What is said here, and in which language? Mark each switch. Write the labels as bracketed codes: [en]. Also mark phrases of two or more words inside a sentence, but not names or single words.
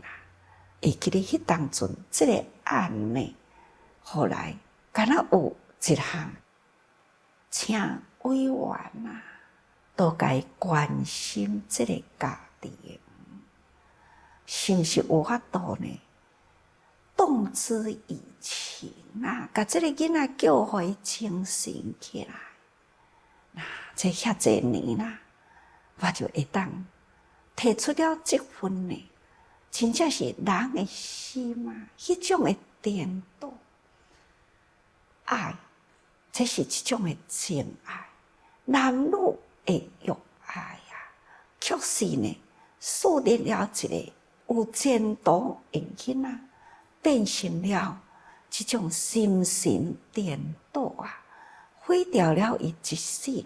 [nan] 会记得迄当阵，这个案呢，后来敢若有一项，请委员啊，都该关心这个家庭，是毋是有法度呢？动之以情啊，甲这个囡仔叫互伊精神起来。这遐侪年啦，我就会当提出了这份呢，真正是人的心啊，迄种的颠倒爱，这是一种的真爱，男女的欲爱啊，确实呢，树立了一个有前途的囡仔，变成了这种心神颠倒啊，毁掉了伊一世人。